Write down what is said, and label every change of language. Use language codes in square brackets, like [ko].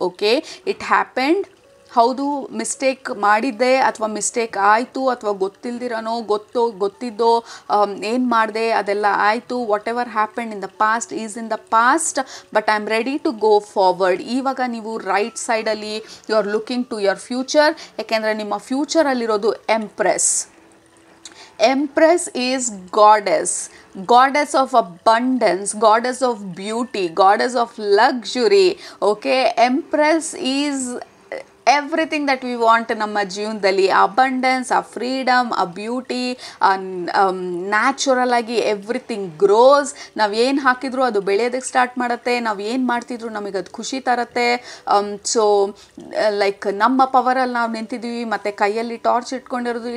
[en] Okay, it happened. [kn] ಹೌದು, mistake ಮಾಡಿದ್ದೆ, ಅಥವಾ ಮಿಸ್ಟೇಕ್ ಆಯಿತು, ಅಥವಾ ಗೊತ್ತಿಲ್ದಿರೋನೋ ಗೊತ್ತಿದ್ದೋ ಏನು ಮಾಡಿದೆ ಅದೆಲ್ಲ ಆಯಿತು. [en] Whatever happened in the past is in the past, but I am ready to go forward. [kn] ಇವಾಗ ನೀವು ರೈಟ್ ಸೈಡಲ್ಲಿ [en] You are looking to your future. [kn] ಯಾಕೆಂದರೆ ನಿಮ್ಮ ಫ್ಯೂಚರಲ್ಲಿರೋದು empress. [en] Empress is goddess of abundance, goddess of beauty, goddess of luxury. Okay, Empress is everything that we want [kn] ನಮ್ಮ ಜೀವನದಲ್ಲಿ. Abundance, ಆ freedom, ಆ beauty, natural ಆಗಿ [en] Everything grows. [kn] ನಾವು ಏನು ಹಾಕಿದ್ರು ಅದು ಬೆಳೆಯೋದಕ್ಕೆ ಸ್ಟಾರ್ಟ್ ಮಾಡುತ್ತೆ. ನಾವು ಏನು ಮಾಡ್ತಿದ್ರು ನಮಗೆ ಅದು ಖುಷಿ ತರುತ್ತೆ. ಸೊ ಲೈಕ್ ನಮ್ಮ ಪವರಲ್ಲಿ ನಾವು ನಿಂತಿದ್ದೀವಿ, ಮತ್ತು ಕೈಯಲ್ಲಿ ಟಾರ್ಚ್ ಇಟ್ಕೊಂಡಿರೋದು.